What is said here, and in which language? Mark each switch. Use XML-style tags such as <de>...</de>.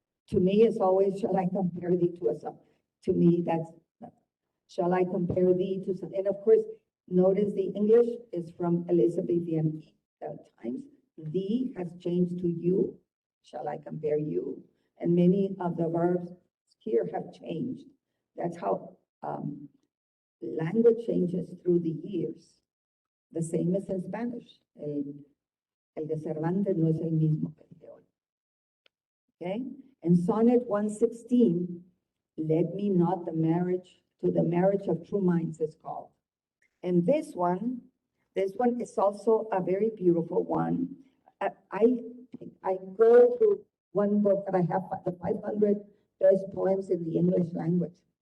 <en>To me, it's always, shall I compare thee to a summer? To me, that's, shall I compare thee to some? And of course, notice the English is from Elizabethan times. Thee has changed to you. Shall I compare you? And many of the verbs here have changed. That's how language changes through the years. The same as in Spanish.</en> <es>El de Cervantes no es el mismo que el de hoy.</es> <en>Okay? And Sonnet 116, led me not the marriage to the marriage of true minds is called. And this one is also a very beautiful one. I go through one book that I have, the 500 best poems in the English language.</en>